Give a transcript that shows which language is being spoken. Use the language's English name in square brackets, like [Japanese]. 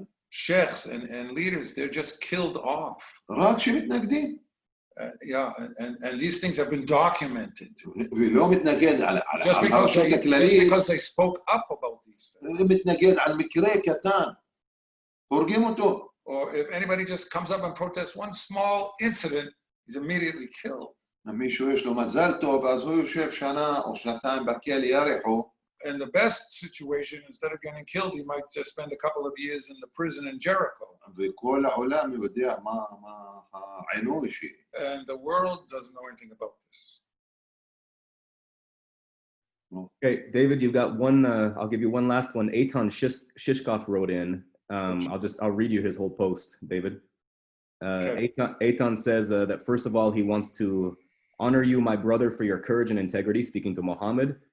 [English] Sheikhs and leaders, they're just killed off. [Hebrew] רק שמתנגדים. [English] Yeah, and these things have been documented. [Hebrew] ולא מתנגד על הרשות הכללית. [English] Just because they spoke up about these things. [Hebrew] מתנגד על מקרה קטן. הורגים אותו. [English] Or if anybody just comes up and protests one small incident, he's immediately killed. [Hebrew] מישהו יש לו מזל טוב, אז הוא יושב שנה או שנתיים בכלא ירחו. [English] In the best situation, instead of getting killed, he might just spend a couple of years in the prison in Jericho. [Hebrew] וכל העולם יודע מה העינוי שלי. [English] And the world doesn't know anything about this. Okay, David, you've got one. I'll give you one last one. Eitan Shishkov wrote in. I'll read you his whole post, David. Okay. Eitan says that first of all, he wants to honor you, my brother, for your courage and integrity, speaking to Mohammed.